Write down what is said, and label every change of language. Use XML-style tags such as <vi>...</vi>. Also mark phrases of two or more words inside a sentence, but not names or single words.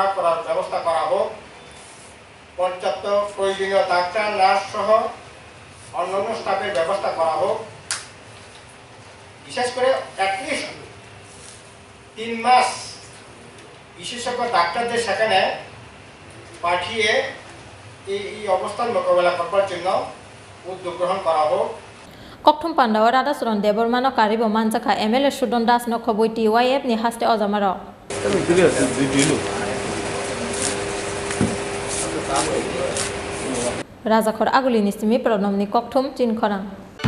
<bn>করার ব্যবস্থা করা হোক পর্যাপ্ত প্রয়োজনীয় ডাক্তার নার্স সহ অন্যান্য স্টাফের ব্যবস্থা করা হোক বিশেষ করে অ্যাটলিস্ট 3 মাস বিশেষজ্ঞ ডাক্তারদের সেখানে পাঠিয়ে এই অবস্থার মোকাবেলা করবার জন্য উদ্যোগ গ্রহণ করা হোক</bn> <trp>Kokthum Pandawa Radasuron Debormano Karibo Manzaka MLA Shudon Das no Koboiti YF ni haste Ozamaro Razakhor Aguli Nistimi Pronomni Kokthum Chin Khorang</trp>